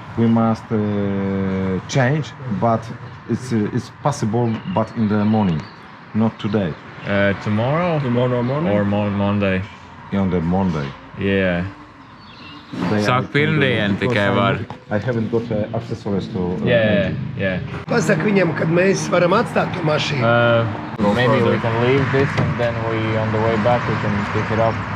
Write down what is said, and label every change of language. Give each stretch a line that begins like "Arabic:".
English: We must change, but it's possible, but in the morning, not today. Tomorrow morning? or Monday? On the Monday. Yeah. They
Latvian: Sāk
English: are-
Latvian: pirmdien tikai var.
English: I haven't got accessories to. Yeah.
Latvian: Pasaka viņam, kad mēs varam atstāt to mašīnu.
English: Maybe we can leave this and then on the way back we can pick it up.